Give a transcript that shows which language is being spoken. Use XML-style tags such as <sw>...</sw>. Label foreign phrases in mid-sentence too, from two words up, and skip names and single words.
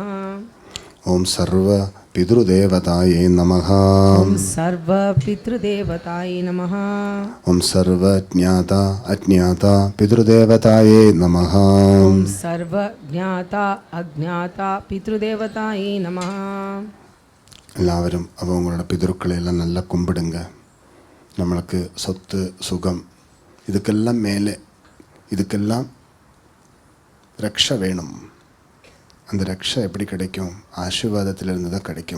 <sa>ओम सर्व पितृदेवताय नमः. ओम सर्व पितृदेवताय नमः. ओम सर्व ज्ञाता अज्ञाता पितृदेवताय नमः. ओम सर्व ज्ञाता अज्ञाता पितृदेवताय नमः.</sa> <ta>எல்லாரும் அவங்களோட பிதற்களை எல்லாம் நல்லா கும்பிடுங்க. நம்மளுக்கு சொத்து சுகம் இதுக்கெல்லாம் மேலே இதுக்கெல்லாம் ரக்ஷை வேணும். அந்த ரக்ஷை எப்படி கிடைக்கும்? ஆசீர்வாதத்திலிருந்து தான் கிடைக்கும்.</ta>